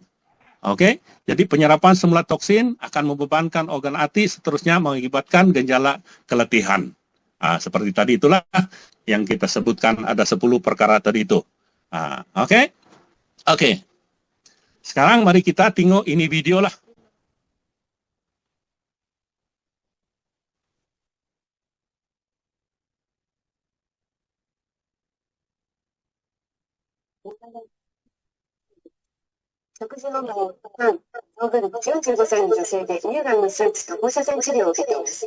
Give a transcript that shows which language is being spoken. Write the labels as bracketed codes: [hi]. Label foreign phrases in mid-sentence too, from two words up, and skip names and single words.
[ms] Oke, jadi penyerapan semula toksin akan membebankan organ hati, seterusnya mengakibatkan gejala keletihan. Seperti tadi itulah yang kita sebutkan, ada 10 perkara tadi itu. Oke. Sekarang mari kita tengok ini video lah. [ja] 糖分45歳の女性で乳がんの手術と放射線治療を受けています。